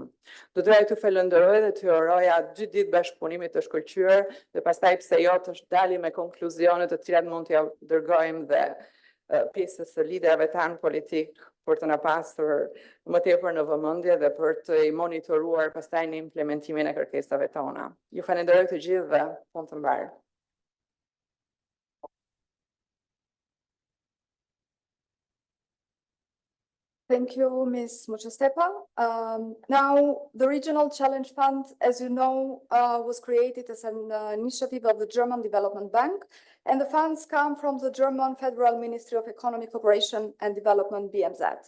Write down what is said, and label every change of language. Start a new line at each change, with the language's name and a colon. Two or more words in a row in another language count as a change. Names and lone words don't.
Albanian: Do doja të falenderoj dhe të uroja 2 ditë bashkëpunimit të shkëlqyer dhe pastaj pse jo të dalim me konkluzionet të cilat mund t'ja dërgojmë dhe pjesës së liderëve tanë politik për të na pasur më tepër në vëmendje dhe për të i monitoruar pastaj në implementimin e kërkesave tona. Ju falenderoj të gjithë dhe punë të mbarë.
English: Thank you, Ms. Muchostepa. Now, the Regional Challenge Fund, as you know, was created as an initiative of the German Development Bank, and the funds come from the German Federal Ministry of Economic Cooperation and Development, BMZ.